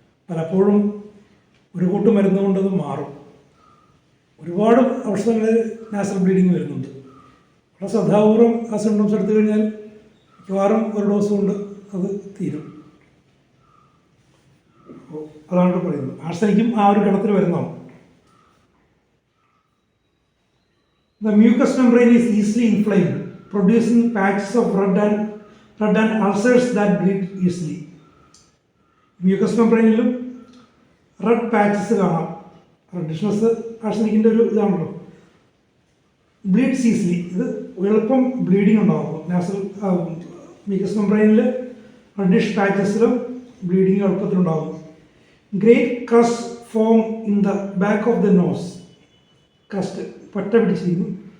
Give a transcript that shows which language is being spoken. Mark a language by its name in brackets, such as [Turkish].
[Malayalam] പലപ്പോഴും ഒരു കൂട്ട് മരുന്ന് കൊണ്ടത് മാറും. ഒരുപാട് അവസരങ്ങളിൽ നാസൽ ബ്ലീഡിങ് വരുന്നുണ്ട്. വളരെ ശ്രദ്ധാപൂർവം ആ സിംറ്റംസ് എടുത്തു കഴിഞ്ഞാൽ മിക്കവാറും ഒരു ഡോസ് കൊണ്ട് അത് തീരും. അതാണ് പറയുന്നത്. ആർസനിക്കും ആ ഒരു ഗണത്തിൽ വരുന്നതാണ്. [English] The mucous membrane is easily inflamed, producing patches of red and ulcers that bleed easily. [Malayalam] Mucus മെംബ്രെയിനിലും red patches കാണാം. റെഡിഷ്നസ് ആർസനിക്കിൻ്റെ ഒരു ഇതാണല്ലോ. [English] bleeds easily, [Malayalam] ഇത് എളുപ്പം ബ്ലീഡിങ് ഉണ്ടാകും. Nasal mucus മെംബ്രെയിനിൽ reddish പാച്ചസിലും bleeding എളുപ്പത്തിലുണ്ടാകും. [English] great crust form in the back of the nose, [Malayalam] crest പറ്റ പിടിച്ചിരിക്കുന്നു.